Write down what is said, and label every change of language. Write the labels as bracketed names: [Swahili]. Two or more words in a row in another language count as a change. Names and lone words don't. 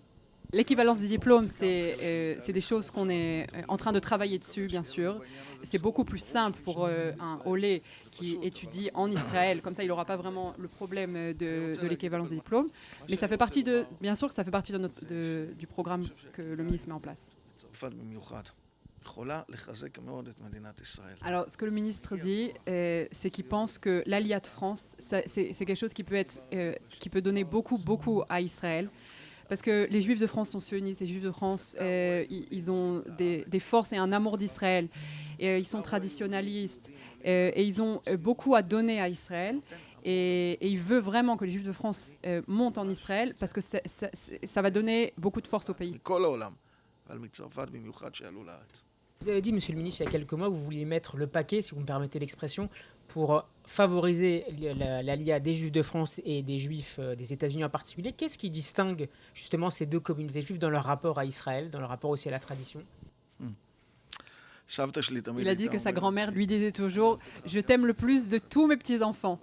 [French] L'équivalence des diplômes, c'est des choses qu'on est en train de travailler dessus, bien sûr. C'est beaucoup plus simple pour un Olé qui étudie en Israël. Comme ça, il n'aura pas vraiment le problème de l'équivalence des diplômes. Mais ça fait partie bien sûr que ça fait partie du programme que le ministre met en place. [Hebrew] צרפת במיוחד יכולה לחזק מאוד את מדינת ישראל. [French] Alors, ce que le ministre dit, c'est qu'il pense que l'Aliyah de France, c'est quelque chose qui peut donner beaucoup à Israël. Parce que les Juifs de France sont sionistes, les Juifs de France, ils ont des forces et un amour d'Israël. Ils sont traditionnalistes et ils ont beaucoup à donner à Israël. Et il veut vraiment que les Juifs de France montent en Israël parce que ça va donner beaucoup de force au pays. [Hebrew] מכל העולם, אבל מצרפת במיוחד שעלו לארץ. [French] Vous avez dit, Monsieur le ministre, il y a quelques mois, que vous vouliez mettre le paquet, si vous me permettez l'expression, pour favoriser l'allia des Juifs de France et des Juifs des États-Unis en particulier. Qu'est-ce qui distingue justement ces deux communautés juives dans leur rapport à Israël, dans leur rapport aussi à la tradition? Il a dit que sa grand-mère lui disait toujours « Je t'aime le plus de tous mes petits-enfants ».